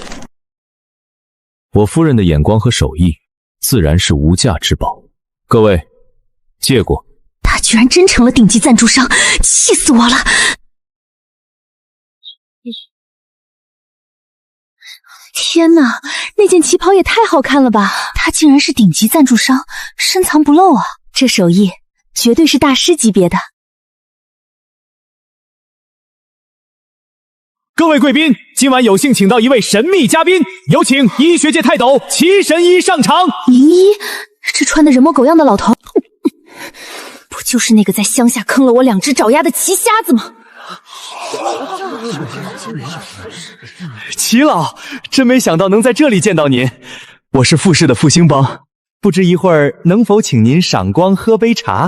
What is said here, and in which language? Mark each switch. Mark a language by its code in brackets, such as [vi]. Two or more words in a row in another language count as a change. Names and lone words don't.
[zh] 我夫人的眼光和手藝，自然是無價之寶。各位，借過。他居然真成了頂級贊助商，氣死我了！天哪，那件旗袍也太好看了吧！他竟然是頂級贊助商，深藏不露啊！這手藝絕對是大師級別的。各位貴賓，今晚有幸請到一位神秘嘉賓，有請醫學界泰斗齊神醫上場。林一，這穿得人模狗樣的老頭，不就是那個在鄉下坑了我2隻爪牙的奇瞎子嗎？齊老，真沒想到能在這裡見到您。我是傅氏的傅興邦，不知一會兒能否請您賞光喝杯茶？